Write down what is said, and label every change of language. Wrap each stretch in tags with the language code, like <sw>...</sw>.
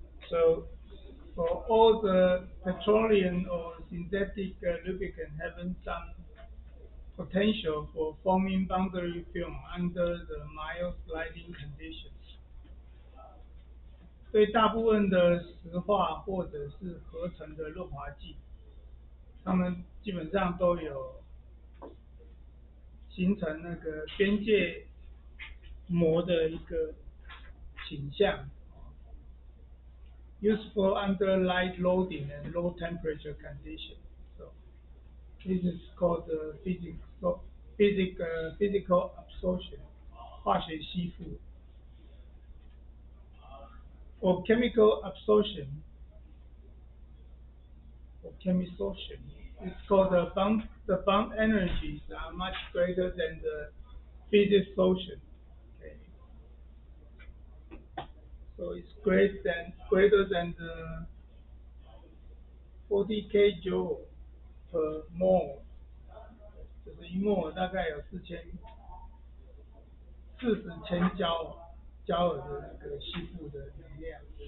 <en>So for all the petroleum or synthetic lubricant having some potential for forming boundary film under the mild sliding conditions.</en> <zh>对大部分的石化或者是合成的润滑剂，它们基本上都有形成那个边界膜的一个倾向。</zh> <en>Useful under light loading and low temperature conditions. So this is called physical absorption, 化学吸附 or chemical absorption or chemisorption. It's called the bond energies are much greater than the physical sorption. Okay. So it's greater than the 40 kJ per mole，</en> <zh>就是一摩大概有40千焦耳的那个吸附的能量。</zh>